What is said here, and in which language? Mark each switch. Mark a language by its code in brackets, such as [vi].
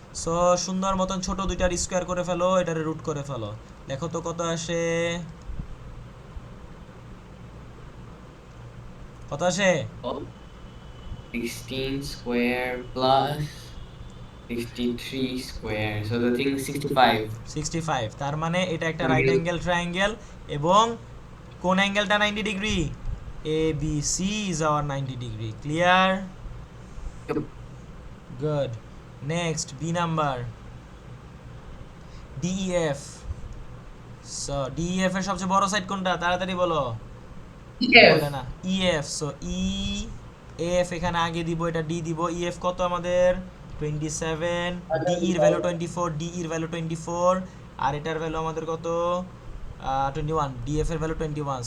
[bn] So সুন্দর মতন ছোট দুইটার স্কোয়ার করে ফেলো, এটারে রুট করে ফেলো, দেখো তো কত আসে, কত আসে? [en] 16 square plus 63 square. So the thing is 65. [bn] 65, তার মানে এটা একটা রাইট অ্যাঙ্গেল ট্রায়াঙ্গেল, এবং কোন অ্যাঙ্গেলটা 90 degree? [en] ABC is our 90 degree, clear? [bn] Good. Next B number DEF। So DEF এর সবচেয়ে বড় সাইড কোনটা, তাড়াতাড়ি বলো। বলে না EF, সো EF এখানে আগে দিব, এটা D দিব। EF কত আমাদের 27, DE এর ভ্যালু 24, DE এর ভ্যালু 24, আর এটার ভ্যালু আমাদের কত 21, DF এর ভ্যালু 21।